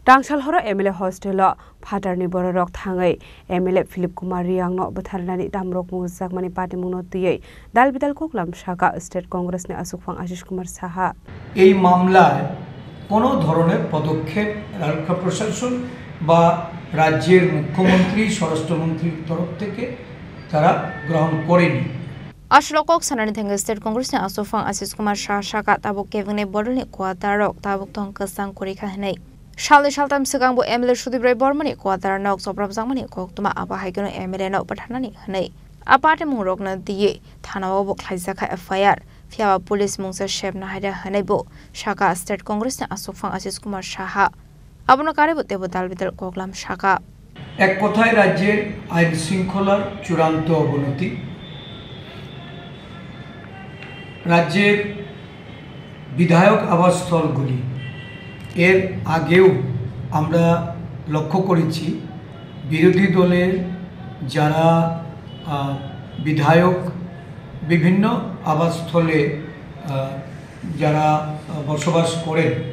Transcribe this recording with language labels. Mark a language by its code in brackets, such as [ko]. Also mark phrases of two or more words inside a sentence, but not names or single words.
[trp] Rangsalhora [en] MLA hostel [trp] Patarni Borok Tangai, MLA Philip Kumar Riangno Batharnani Damrok Muzak Mani Party Munotie, Dalbidal Koklam Shaka State Congress ne Asukfang Ashish Kumar Saha. [bn] এই মামলায় কোনো ধরনের পদক্ষেপ রাজ্য প্রশাসন বা রাজ্যের মুখ্যমন্ত্রী স্বরাষ্ট্রমন্ত্রীর তরফ থেকে তারা গ্রহণ করেনি। [trp] Ashlokok sanani thang State Congress ne Asukfang Ashish Kumar Saha Shaka tabuk kevne borni kwatarok tabuk thong kasang korika hanai. Shalni shaltam segangbo MLA Sudibrai Bormani kwatar nok sobrab zangmani koktuma apa haigano MLA no pathanani hanai. Aparte mungrok na diye thanawo bo khlaijaka FIR Fiawa Police mungsa shebna haida hanai bo Shaka State Congress ne Asukfang Ashish Kumar Saha abno kare bote bo dalbidal koklam Shaka [bn] এক কথায় রাজ্যের আইন শৃঙ্খলার চূড়ান্ত অবনতি রাজ্যের বিধায়ক আবাসস্থলগুলি এর আগেও আমরা লক্ষ্য করেছি বিরোধী দলের যারা বিধায়ক বিভিন্ন আবাসস্থলে যারা বসবাস করেন